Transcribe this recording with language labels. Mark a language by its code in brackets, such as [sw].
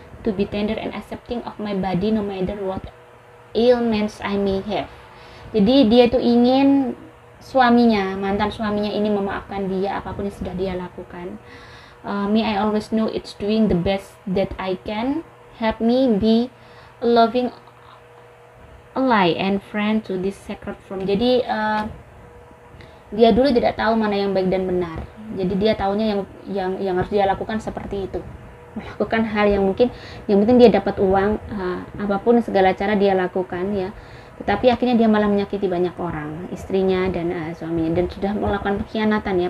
[en] To be tender and accepting of my body no matter what ailments I may have. [id] Jadi dia itu ingin mantan suaminya ini memaafkan dia apapun yang sudah dia lakukan. [en] Me, I always know it's doing the best that I can. Help me be a loving ally and friend to this sacred form. [id] Jadi dia dulu tidak tahu mana yang baik dan benar. Jadi dia tahunya yang harus dia lakukan seperti itu. Melakukan hal yang penting dia dapat uang, apapun segala cara dia lakukan ya. Tetapi akhirnya dia malah menyakiti banyak orang, istrinya dan suaminya, dan sudah melakukan pengkhianatan ya.